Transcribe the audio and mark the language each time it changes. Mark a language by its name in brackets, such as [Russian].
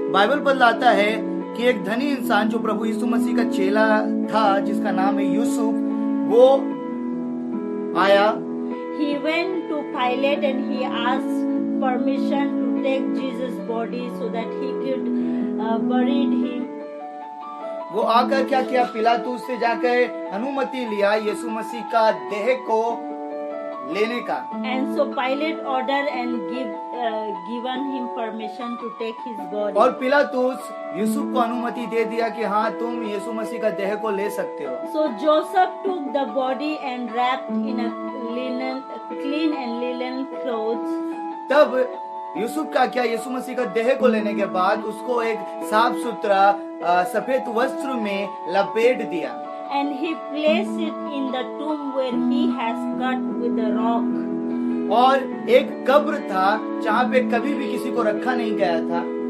[Hindi] Bible बतलाता है कि एक धनी इंसान जो प्रभु यीशु मसीह का चेला था, जिसका नाम है यूसुफ, वो आया। [English] He went to Pilate and he asked permission to take Jesus' body so that he could bury him. [Hindi] वो आकर क्या किया, पिलातुस से जाकर अनुमति लिया यीशु मसीह का देह को लेने का। [English] And so Pilate ordered and given him permission to take his body. [Hindi] और पिलातुस यूसुफ को अनुमति दे दिया कि हाँ तुम यीशु मसीह का देह को ले सकते हो। [English] So Joseph took the body and wrapped in a clean and linen clothes. [Hindi] तब यूसुफ का क्या, यीशु मसीह का देह को लेने के बाद उसको एक साफ सुथरा सफेद वस्त्र में लपेट दिया। [English] And he placed it in the tomb where he has cut with the rock. [Hindi] और एक कब्र था जहाँ पे कभी भी किसी को रखा नहीं गया था।